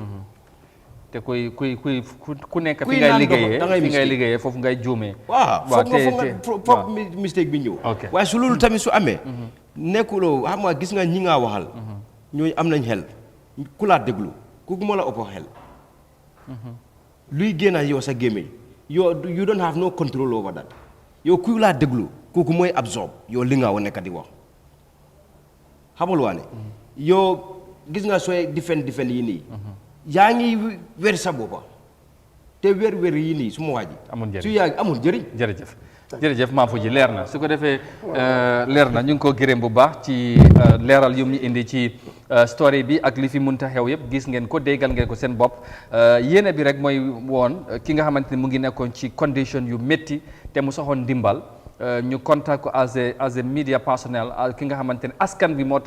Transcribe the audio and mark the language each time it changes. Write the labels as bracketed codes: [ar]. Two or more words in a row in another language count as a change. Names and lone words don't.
[wo] te ku nekk fi ngay liggéeyee foofu ngay juumee foog mistake bi ñëw waaye su loolu tamit su amee nekkuloo xam nga gis nga ñi ngaa waxal ñooñu am nañ xel ku laa déglu kooku moo la ëpp xel luy génn yow sa gémmiñ [en] you don't have no control over that [wo] yow ku laa déglu kooku mooy absorb yow li nga nekk di wax xamal waa ne yow gis nga sooy difen yi nii yaa ngi wér sa boppa te wér yi nii su ma waa ji su yaa amul njëriñ jërëjëf Mame Fuji leer na su ko defee leer na ñu ngi ko gërëm bu baax ci leeral yu ñu indi ci story bi ak li fi munta xew yëpp gis ngeen ko déggal ngeen ko seen bopp yéene bi rek mooy woon ki nga xamante ne mu ngi nekkoon ci condition yu métti te mu soxoon ndimbal ñu contact ko [en] as a media personnel [wo] ki nga xamante ne askan bi moo tax